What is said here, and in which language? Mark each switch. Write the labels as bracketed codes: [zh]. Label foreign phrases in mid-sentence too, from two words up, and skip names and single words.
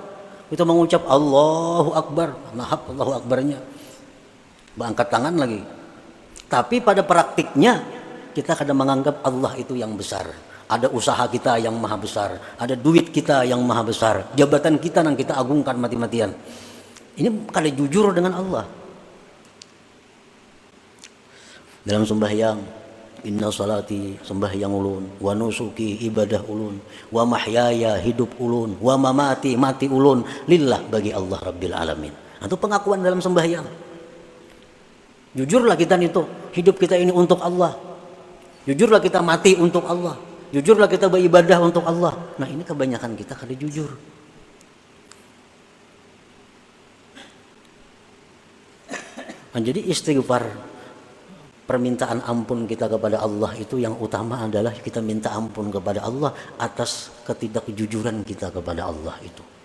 [id] Kita mengucap [ar] Allahu Akbar, [id] maaf [ar] Allahu Akbarnya, [id] angkat tangan lagi. Tapi pada praktiknya kita kadang menganggap Allah itu yang besar. Ada usaha kita yang maha besar, ada duit kita yang maha besar, jabatan kita yang kita agungkan mati-matian. Ini kada jujur dengan Allah. [bjn] Dalam sembahyang, [ar] inna salati, [bjn] sembahyang ulun, [ar] wa nusuki, [bjn] ibadah ulun, [ar] wa mahyaya, [bjn] hidup ulun, [ar] wa mamati, [bjn] mati ulun, [id] lillah, bagi Allah [ar] Rabbil Alamin. [id] Itu pengakuan dalam sembahyang. Jujurlah kita itu, hidup kita ini untuk Allah. Jujurlah kita mati untuk Allah. Jujurlah kita beribadah untuk Allah. Nah, ini kebanyakan kita kada jujur. Nah, jadi istighfar, permintaan ampun kita kepada Allah itu yang utama adalah kita minta ampun kepada Allah atas ketidakjujuran kita kepada Allah itu.